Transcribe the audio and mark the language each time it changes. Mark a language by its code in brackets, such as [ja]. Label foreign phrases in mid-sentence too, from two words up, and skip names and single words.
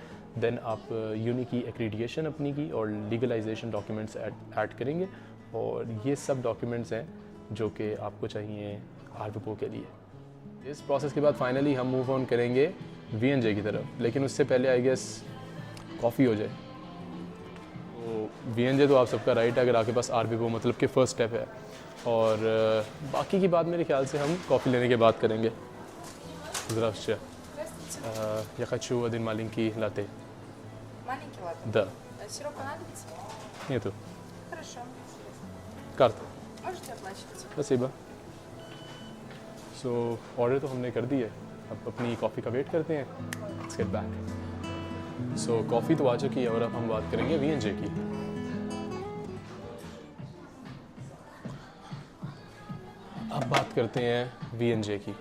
[hi] देन आप यूनी की एक्रीडिएशन अपनी की और [en] legalization documents add [hi] करेंगे और ये सब डॉक्यूमेंट्स हैं जो कि आपको चाहिए आरवेपो के लिए। इस प्रोसेस के बाद फाइनली हम [en] move on [hi] करेंगे वीएनजे की तरफ, लेकिन उससे पहले [en] I guess coffee [hi] हो जाए। तो वीएनजे तो आप सबका राइट है अगर आपके पास आरवेपो मतलब कि [en] first step [hi] है, और बाकी की बात मेरे ख्याल से हम कॉफ़ी लेने के बाद करेंगे। [ru] Здравствуйте. Я хочу один маленький латте. Маленький латте? Да. Сироп понадобится? Нету. Хорошо. Карта. Можете оплачивать. Спасибо. [en] so order [hi] तो हमने कर दी है, अब अपनी कॉफ़ी का वेट करते हैं। [en] let's get back. so coffee [hi] तो आ चुकी है और अब हम बात करेंगे वीएनजे की। अब बात करते हैं वीएनजे की।